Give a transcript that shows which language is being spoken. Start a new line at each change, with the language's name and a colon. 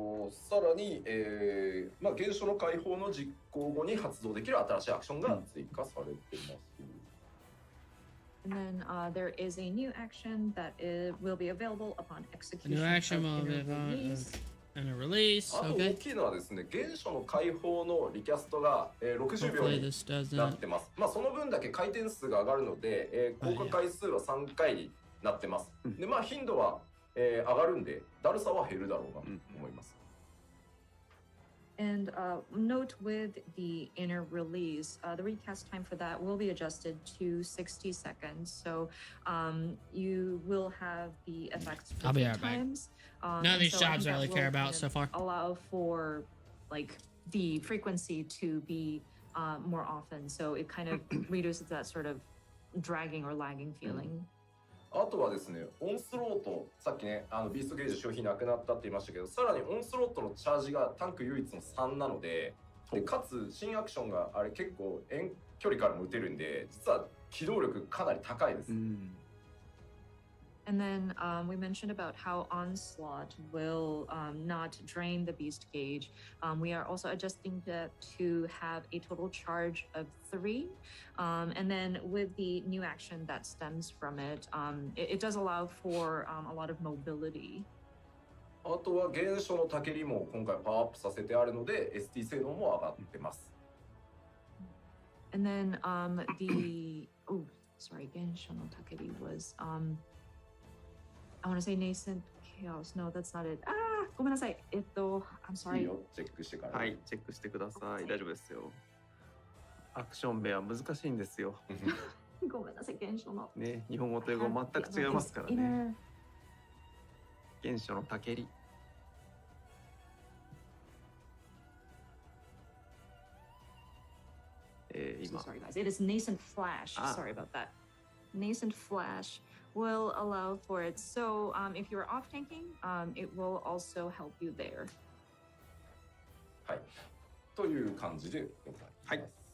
Japanese: さらに、現象の解放の実行後に発動できる新しいアクションが追加されています。
English: And then there is a new action that will be available upon execution. New action of will be inner release. And a release.
Japanese: あと大きいのはですね、原初の解放のリキャストが、60秒になってます。まあその分だけ回転数が上がるので、効果回数は3回になってます。でまあ頻度は上がるんで、だるさは減るだろうなと思います。
English: And note with the inner release, the recast time for that will be adjusted to 60 seconds. So you will have the effects for I'll be right times. None of these jobs I really care about so far. Allow for like the frequency to be more often. So it kind of reduces that sort of dragging or lagging feeling.
Japanese: あとはですね、オンスロート、さっきね、ビーストゲージ消費なくなったって言いましたけど、さらにオンスロートのチャージがタンク唯一の3なので、かつ新アクションがあれ結構遠距離からも打てるんで、実は機動力かなり高いです。
English: And then we mentioned about how Onslaught will not drain the beast gauge. We are also adjusting that to have a total charge of 3. And then with the new action that stems from it, it does allow for a lot of mobility.
Japanese: あとは原初のタケリも今回パワーアップさせてあるので ST 性能も上がってます。
English: And then sorry, 原初のタケリ was I want to say nascent chaos. No, that's not it.
Japanese: ごめんなさい。
English: I'm sorry.
Japanese: いいよ、チェックしてから。はい、チェックしてください。大丈夫ですよ。アクション名は難しいんですよ。ごめんなさい、原初の。ね、日本語と英語全く違いますからね。原初のたけり。今。
English: Sorry guys, it is nascent flash. Sorry about that. Nascent flash will allow for it. So if you're off tanking, it will also help you there.
Japanese: はい。という感じでございます。